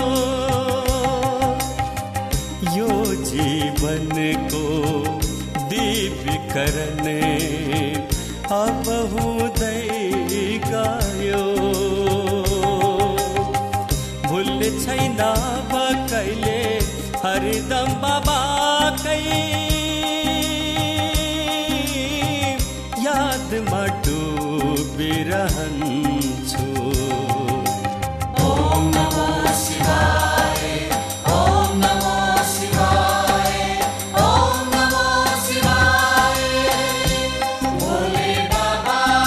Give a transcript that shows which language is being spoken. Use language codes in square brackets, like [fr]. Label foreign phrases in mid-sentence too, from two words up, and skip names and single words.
[ne] यो जीवनको दिव्यकरण अब हुँदै गयो। भुल्ने छैन अब कहिले हरदम बाबाकै यादमा डुबिरहन्छु। [sa] ओम नमो शिवाय, ओम नमो शिवाय, ओम नमो शिवाय। [ne] भोले बाबा,